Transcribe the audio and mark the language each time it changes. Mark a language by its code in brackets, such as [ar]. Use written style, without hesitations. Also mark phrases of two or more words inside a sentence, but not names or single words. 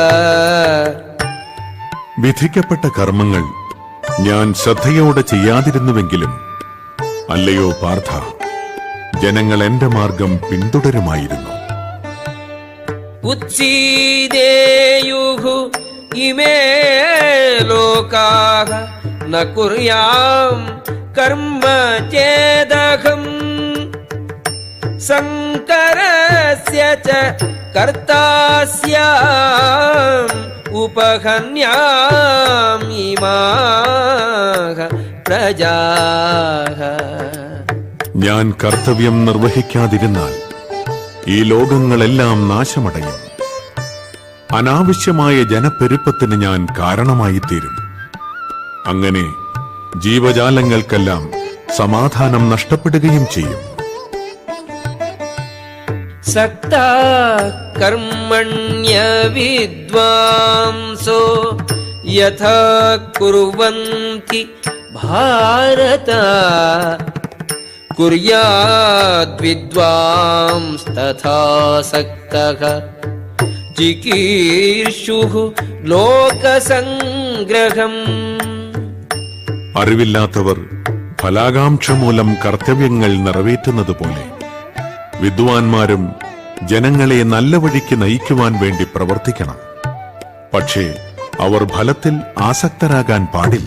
[ml] വിധിക്കപ്പെട്ട കർമ്മങ്ങൾ ഞാൻ ശ്രദ്ധയോടെ ചെയ്യാതിരുന്നുവെങ്കിലും അല്ലയോ പാർത്ഥ, ജനങ്ങൾ എന്റെ മാർഗം പിന്തുടരുമായിരുന്നു. [sa] ഉത്സീദേയുഃ इमे लोकाः न कुर्यां कर्म चेदहम् शङ्करस्य च कर्ता स्याम् उपहन्यामिमाः प्रजाः. [ml] ഞാൻ കർത്തവ്യം നിർവഹിക്കാതിരുന്നാൽ ഈ ലോകങ്ങളെല്ലാം നാശമടയും. അനാവശ്യമായ ജനപ്പെരുപ്പത്തിന് ഞാൻ കാരണമായിത്തീരും. അങ്ങനെ ജീവജാലങ്ങൾക്കെല്ലാം സമാധാനം നഷ്ടപ്പെടുകയും ചെയ്യും. [sa] सक्ता कर्मण्य विद्वांसो यथा कुर्वन्ति भारत कुर्याद्विद्वांस्तथा सक्तः चिकीर्षुः लोकसङ्ग्रहम्. [ml] അറിവില്ലാത്തവർ ഫലാകാംക്ഷ മൂലം കർത്തവ്യങ്ങൾ നിറവേറ്റുന്നതുപോലെ വിദ്വാൻമാരും ജനങ്ങളെ നല്ല വഴിക്ക് നയിക്കുവാൻ വേണ്ടി പ്രവർത്തിക്കണം. പക്ഷേ അവർ ഫലത്തിൽ ആസക്തരാകാൻ പാടില്ല.